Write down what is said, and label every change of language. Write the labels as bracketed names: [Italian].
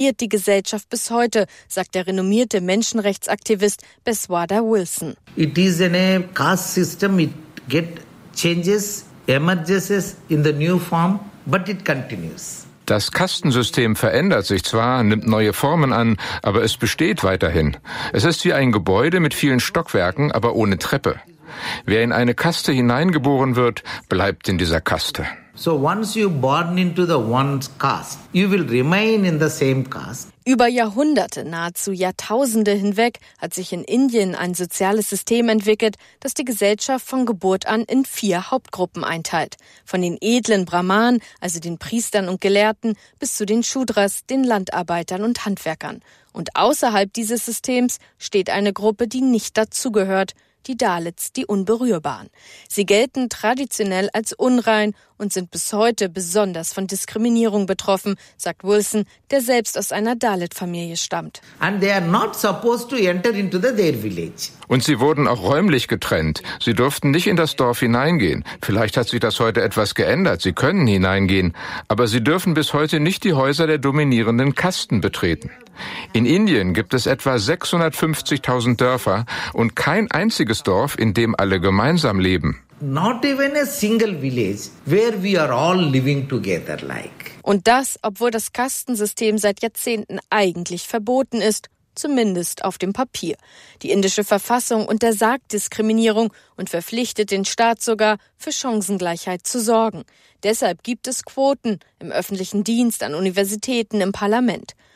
[German] Irrt die Gesellschaft bis heute, sagt der renommierte Menschenrechtsaktivist Beswada Wilson. [English] It is in a caste system, it get changes, emerges in the new form, but it continues. [German] Das Kastensystem verändert sich zwar, nimmt neue Formen an, aber es besteht weiterhin. Es ist wie ein Gebäude mit vielen Stockwerken, aber ohne Treppe. Wer in eine Kaste hineingeboren wird, bleibt in dieser Kaste. [English] So once you born into the one caste, you will remain in the same caste. [German] Über Jahrhunderte, nahezu Jahrtausende hinweg, hat sich in Indien ein soziales System entwickelt, das die Gesellschaft von Geburt an in vier Hauptgruppen einteilt. Von den edlen Brahmanen, also den Priestern und Gelehrten, bis zu den Shudras, den Landarbeitern und Handwerkern. Und außerhalb dieses Systems steht eine Gruppe, die nicht dazugehört, die Dalits, die Unberührbaren. Sie gelten traditionell als unrein und sind bis heute besonders von Diskriminierung betroffen, sagt Wilson, der selbst aus einer Dalit-Familie stammt. [English] And they are not supposed to enter into their village. [German] Und sie wurden auch räumlich getrennt. Sie durften nicht in das Dorf hineingehen. Vielleicht hat sich das heute etwas geändert. Sie können hineingehen, aber sie dürfen bis heute nicht die Häuser der dominierenden Kasten betreten. In Indien gibt es etwa 650.000 Dörfer und kein einziges Dorf, in dem alle gemeinsam leben. [English] Not even a single village where we are all living together like. [German] Und das, obwohl das Kastensystem seit Jahrzehnten eigentlich verboten ist, zumindest auf dem Papier. Die indische Verfassung untersagt Diskriminierung und verpflichtet den Staat sogar, für Chancengleichheit zu sorgen. Deshalb gibt es Quoten im öffentlichen Dienst, an Universitäten, im Parlament.